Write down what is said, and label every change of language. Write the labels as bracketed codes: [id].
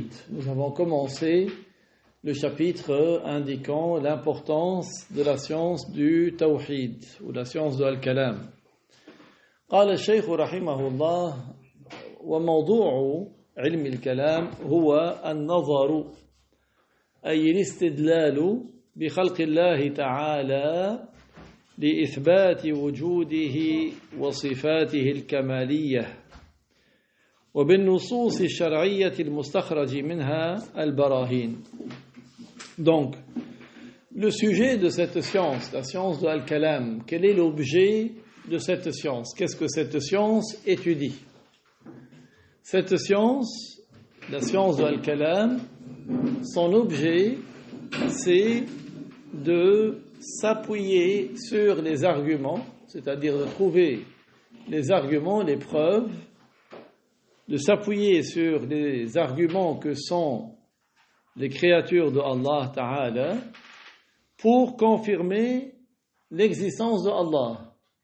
[fr] Nous avons commencé le chapitre indiquant l'importance de la science du Tawhid ou la science de Al-Kalam. [ar] قال الشيخ رحمه الله وموضوع علم الكلام هو النظر أي الاستدلال بخلق الله تعالى لإثبات وجوده وصفاته الكمالية وبالنصوص الشرعية المستخرج منها البراهين. [fr] Donc, le sujet de cette science, la science de Al-Kalam, quel est l'objet de cette science? Qu'est-ce que cette science étudie? Cette science, la science de Al-Kalam, son objet, c'est de s'appuyer sur les arguments, c'est-à-dire de trouver les arguments, les preuves, de s'appuyer sur les arguments que sont les créatures de Allah Ta'ala pour confirmer l'existence de Allah.